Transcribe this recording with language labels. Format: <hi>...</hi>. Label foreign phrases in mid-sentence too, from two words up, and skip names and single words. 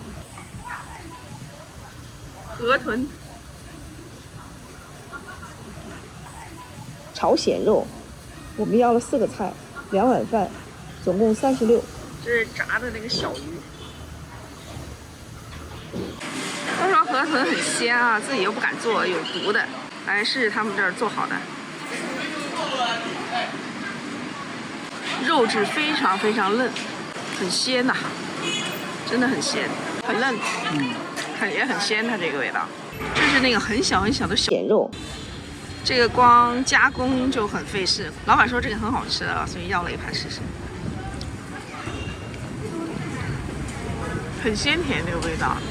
<zh>河豚炒鮮肉，我們要了4個菜，2碗飯，總共36。這是炸的那個小魚。都說河豚很鮮啊，自己又不敢做，有毒的。来试试他们这兒做好的。肉質非常非常嫩，很鮮吶，真的很鮮，很嫩，也很鮮，它這個味道。這是那個很小很小的鮮肉，這個光加工就很費事。老闆說這個很好吃啊，所以要了一盤試試。很鮮甜這個味道。</zh>